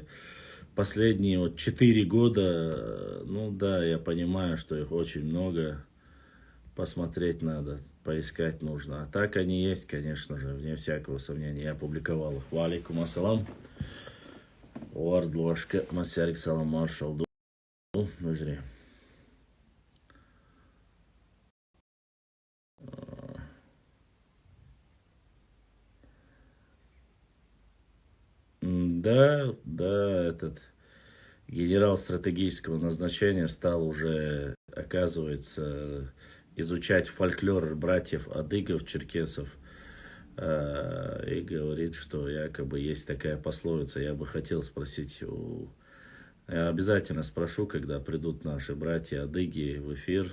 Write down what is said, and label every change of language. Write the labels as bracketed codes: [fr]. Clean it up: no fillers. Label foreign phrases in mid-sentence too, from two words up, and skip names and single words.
[ru] Последние вот 4 года, ну да, я понимаю, что их очень много. Посмотреть надо, поискать нужно. А так они есть, конечно же, вне всякого сомнения. Я опубликовал их. [ar] وعليكم السلام. Уардлошка, масярик салам маршал. Нужри. [ru] Да, этот генерал стратегического назначения стал уже, оказывается, изучать фольклор братьев адыгов, черкесов. И говорит, что якобы есть такая пословица. Я бы хотел спросить Я обязательно спрошу, когда придут наши братья адыги в эфир.